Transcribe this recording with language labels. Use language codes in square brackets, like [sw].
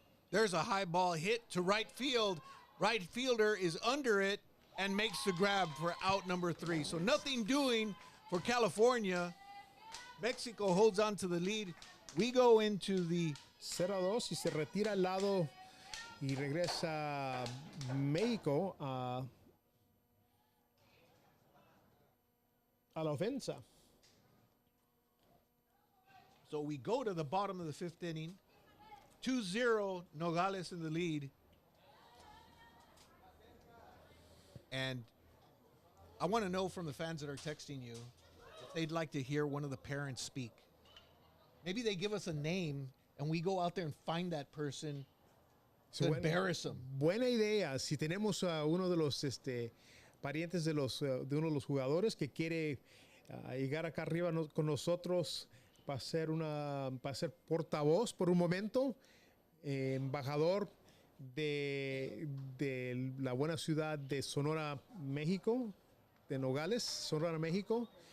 [en] There's a high ball hit to right field. Right fielder is under it and makes the grab for out number 3. So nothing doing for California. Mexico holds on to the lead. We go into the [es] 0-2 y se retira al lado y regresa México a la ofensa. [en] So we go to the bottom of the 5th inning. 2-0, Nogales in the lead. And I want to know from the fans that are texting you if they'd like to hear one of the parents speak. Maybe they give us a name and we go out there and find that person to embarrass them. [es] Buena idea. Si tenemos a uno de los parientes de uno de los jugadores que quiere llegar acá arriba con nosotros para ser portavoz por un momento, embajador de la buena ciudad de Sonora, México, de Nogales, Sonora, México.